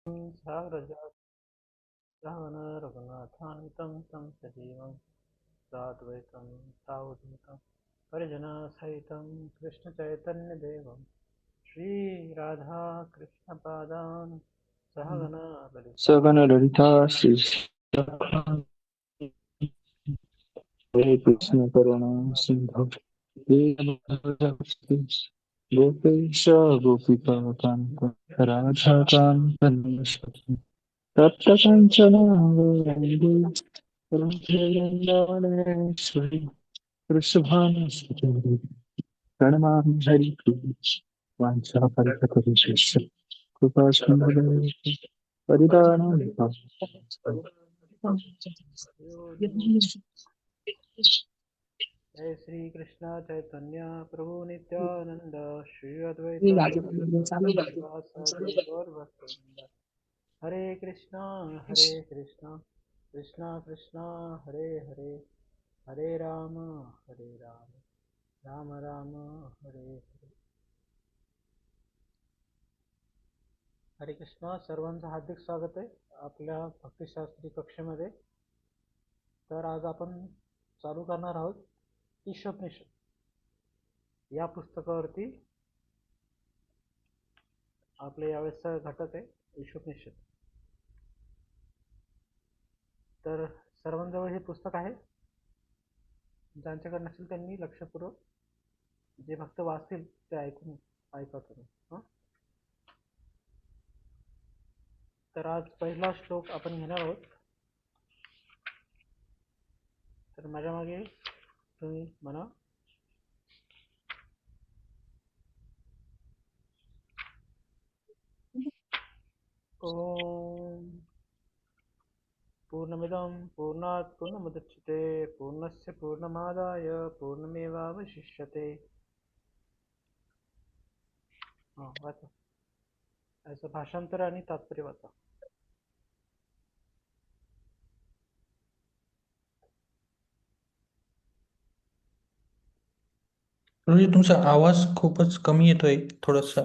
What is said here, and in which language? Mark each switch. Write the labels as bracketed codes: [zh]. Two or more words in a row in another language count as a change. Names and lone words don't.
[sa] सारजा रावण रघुनाथान्वितं तं सजीवं साद्वैतं सावधूतं परिजनसहितं कृष्णचैतन्यदेवं श्रीराधाकृष्णपादान् सहगना ललिता सगन ललिता श्री हरे कृष्ण करुणा सिंधु गोपेश गोपिका कांत राधा कांत नमस्ते तप्त कंचन गौरांगी वृंदावनेश्वरी वृषभानुसुते प्रणमामि हरिप्रिय वाञ्छाफलप्रभुशेष कृपा सिन्धुः परिदानं जय श्री कृष्ण चैतन्य प्रभु नित्यानंद श्री अद्वैत श्रीवासादि गौर भक्तवृंद हरे कृष्णा कृष्णा कृष्णा हरे हरे हरे राम राम राम हरे हरे. हरे कृष्णा. [mr] सर्वांचं हार्दिक स्वागत आहे आपल्या भक्तिशास्त्री कक्षेमध्ये. तर आज आपण चालू करणार आहोत ईशोपनिषद या पुस्तकावरती. आपले यावेळेसचा घटक आहे ईशोपनिषद. तर सर्वांजवळ हे पुस्तक आहे. ज्यांच्याकडे नसेल त्यांनी लक्षपूर्वक, जे फक्त वाचतील ते ऐका तुम्ही. तर आज पहिला श्लोक आपण घेणार आहोत. तर माझ्या मागे तुम्ही म्हणा. [sa] ओम पूर्णमिदं पूर्णात् पूर्णमुदच्यते पूर्णस्य पूर्णमादाय पूर्णमेवावशिष्यते. [mr] वाचा. याचं भाषांतर आणि तात्पर्य वाचा. म्हणजे तुमचा आवाज खूपच कमी येतोय थोडासा.